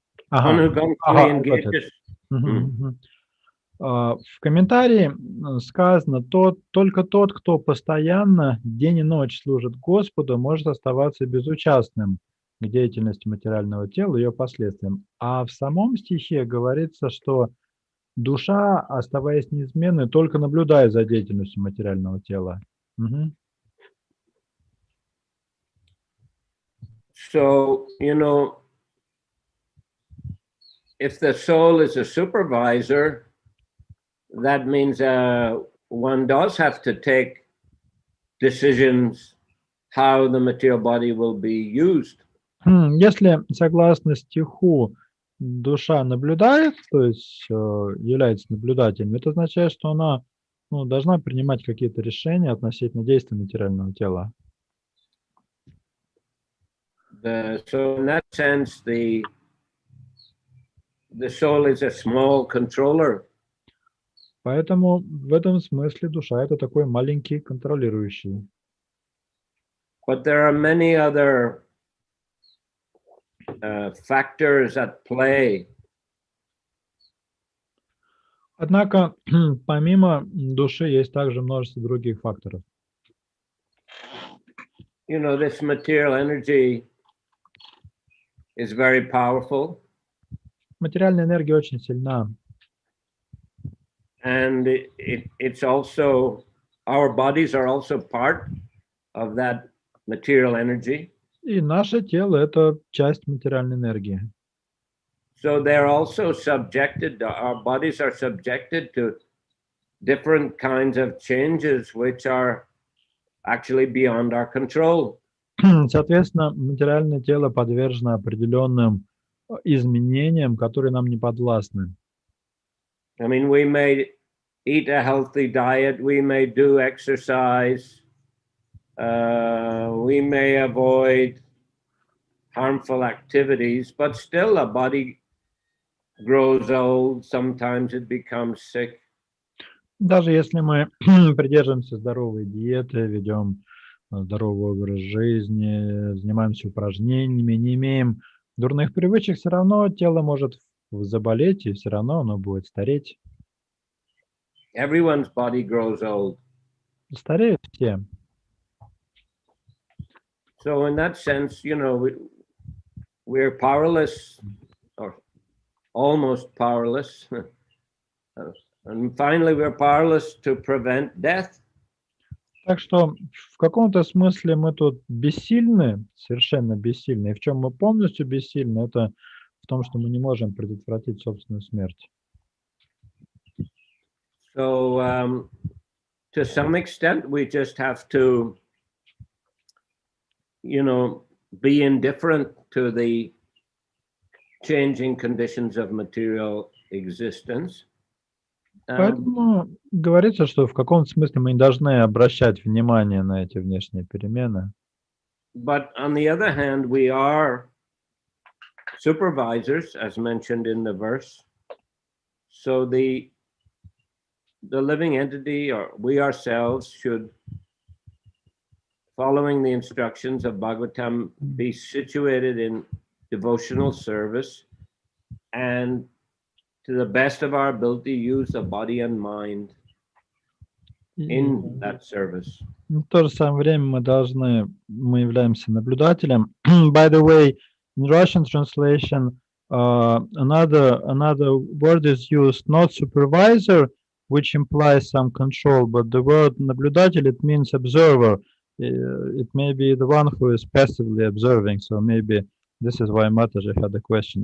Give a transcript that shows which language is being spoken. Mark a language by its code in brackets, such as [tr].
[en] One who constantly engages. [ru] В комментарии сказано, только тот, кто постоянно день и ночь служит Господу, может оставаться безучастным к деятельности материального тела и ее последствиям. А в самом стихе говорится, что душа, оставаясь неизменной, только наблюдает за деятельностью материального тела. [en] So, you know, if the soul is a supervisor, that means one does have to take decisions how the material body will be used. [ru] Если, согласно стиху, душа наблюдает, то есть является наблюдателем, это означает, что она должна принимать какие-то решения относительно действия материального тела. [en] So in that sense, the soul is a small controller. [ru] Поэтому в этом смысле душа — это такой маленький контролирующий. [en] But there are many other factors at play. [ru] Однако, помимо души, есть также множество других факторов. [en] You know, this material energy is very powerful. [ru] Материальная энергия очень сильна. [en] And it's also, our bodies are also part of that material energy. [ru] И наше тело — это часть материальной энергии. [en] So they're also subjected, our bodies are subjected to different kinds of changes which are actually beyond our control. [ru] Соответственно, материальное тело подвержено определенным изменениям, которые нам не подвластны. [en] I mean, we may eat a healthy diet, we may do exercise, we may avoid harmful activities, but still a body grows old, sometimes it becomes sick. [ru] Даже если мы придерживаемся здоровой диеты, ведем здоровый образ жизни, занимаемся упражнениями, не имеем дурных привычек, все равно тело может заболеть, и все равно оно будет стареть. [en] Everyone's body grows old. [ru] Стареют все. [en] So in that sense, you know, we're powerless, or almost powerless. And finally, we're powerless to prevent death. [ru] Так что в каком-то смысле мы тут бессильны, совершенно бессильны. И в чем мы полностью бессильны, это в том, что мы не можем предотвратить собственную смерть. [en] So to some extent, we just have to, you know, be indifferent to the changing conditions of material existence. [ru] Поэтому говорится, что в каком-то смысле мы не должны обращать внимание на эти внешние перемены. [en] But on the other hand, we are supervisors, as mentioned in the verse. So the living entity, or we ourselves, should, following the instructions of Bhagavatam, be situated in devotional service and, to the best of our ability, use the body and mind in that service. [ru] В то же самое время мы являемся наблюдателем. [en] By the way, in Russian translation, another word is used, not supervisor, which implies some control, but the word наблюдатель, it means observer. It may be the one who is passively observing, so maybe this is why Mataji had a question.